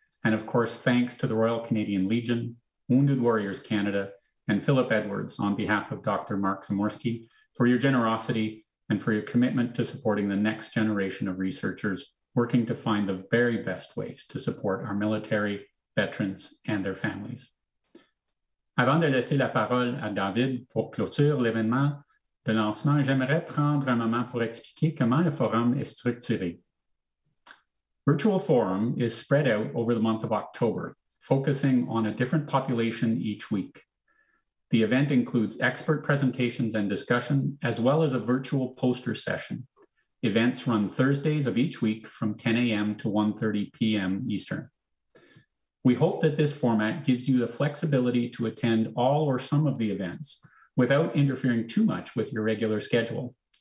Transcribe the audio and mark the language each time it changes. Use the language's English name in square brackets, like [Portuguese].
[English] And of course, thanks to the Royal Canadian Legion, Wounded Warriors Canada, and Philip Edwards on behalf of Dr. Mark Zumarski for your generosity and for your commitment to supporting the next generation of researchers working to find the very best ways to support our military, veterans, and their families. [French] Avant de laisser la parole à David pour clôturer l'événement de lancement, j'aimerais prendre un moment pour expliquer comment le forum est structuré. [English] Virtual Forum is spread out over the month of October, focusing on a different population each week. The event includes expert presentations and discussion, as well as a virtual poster session. Events run Thursdays of each week from 10 a.m. to 1:30 p.m. Eastern. We hope that this format gives you the flexibility to attend all or some of the events without interfering too much with your regular schedule.